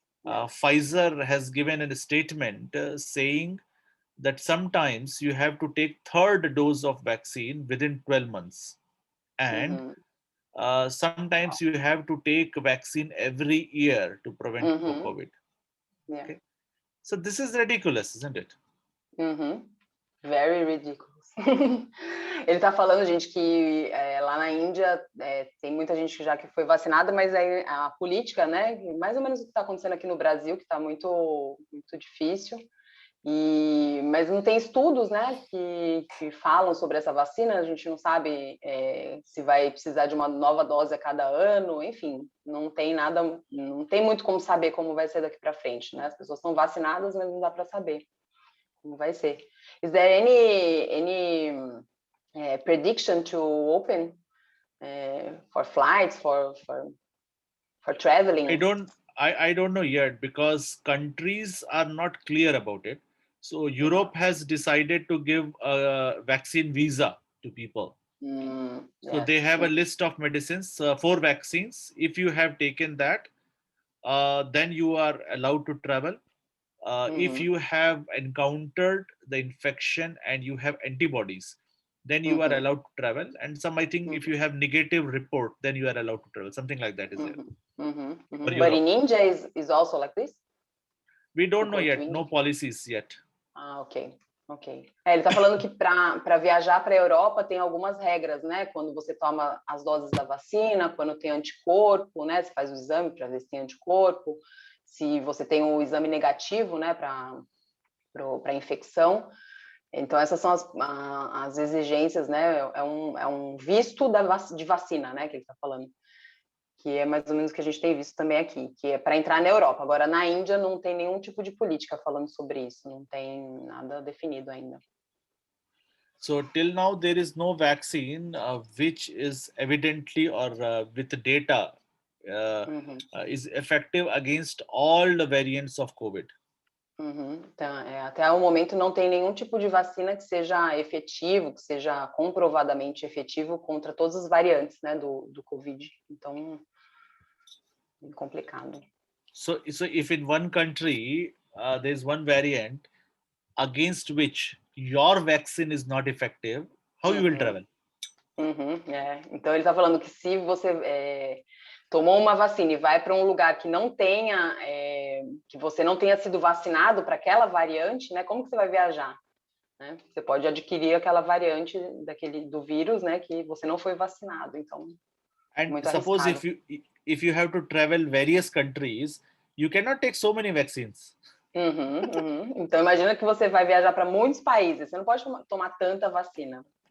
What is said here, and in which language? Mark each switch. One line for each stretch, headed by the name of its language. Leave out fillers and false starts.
English: Pfizer has given a statement saying that sometimes you have to take third dose of vaccine within 12 months, and sometimes you have to take vaccine every year to prevent COVID. Yeah. Okay? So this is ridiculous, isn't it? Very ridiculous.
Portuguese: Ele está falando, gente, que lá na Índia tem muita gente que já que foi vacinada, mas a política, né, mais ou menos o que está acontecendo aqui no Brasil, que está muito, muito difícil, mas não tem estudos, né, que falam sobre essa vacina. A gente não sabe se vai precisar de uma nova dose a cada ano, enfim, não tem nada, não tem muito como saber como vai ser daqui para frente, né? As pessoas estão vacinadas, mas não dá para saber como vai ser.
English: Is there any prediction to open for flights, for traveling? I don't know yet, because countries are not clear about it. So Europe has decided to give a vaccine visa to people. So they have a list of medicines, 4 vaccines. If you have taken that, then you are allowed to travel. If you have encountered the infection and you have antibodies, then you are allowed to travel. And I think if you have negative report, then you are allowed to travel. Something like that is there. But in India is also like this? We don't know yet. No policies yet. Ok.
Portuguese: Ele está falando que para viajar para a Europa tem algumas regras, né? Quando você toma as doses da vacina, quando tem anticorpo, né? Você faz o exame para ver se tem anticorpo. Se você tem o exame negativo, né, para infecção. Então, essas são as exigências, né? É um visto de vacina, né, que ele está falando. Que é mais ou menos o que a gente tem visto também aqui, que é para entrar na Europa. Agora, na Índia, não tem nenhum tipo de política falando sobre isso, não tem nada definido ainda.
English: So, till now, there is no vaccine which is evidently or with data is effective against all the variants of COVID.
Portuguese: Então, até o momento não tem nenhum tipo de vacina que seja efetivo, que seja comprovadamente efetivo contra todas as variantes, né, do COVID. Então, é complicado.
English: So if in one country there is one variant against which your vaccine is not effective, how you will travel?
Portuguese: Então ele está falando que se você tomou uma vacina e vai para um lugar que não tenha, que você não tenha sido vacinado para aquela variante, né? Como que você vai viajar? Né? Você pode adquirir aquela variante do vírus, né? Que você não foi vacinado. Então, muito
English: suppose
Portuguese: arriscado.
English: if you have to travel various countries, you cannot take so many vaccines.
Portuguese: Então imagina que você vai viajar para muitos países. Você não pode tomar tanta vacina.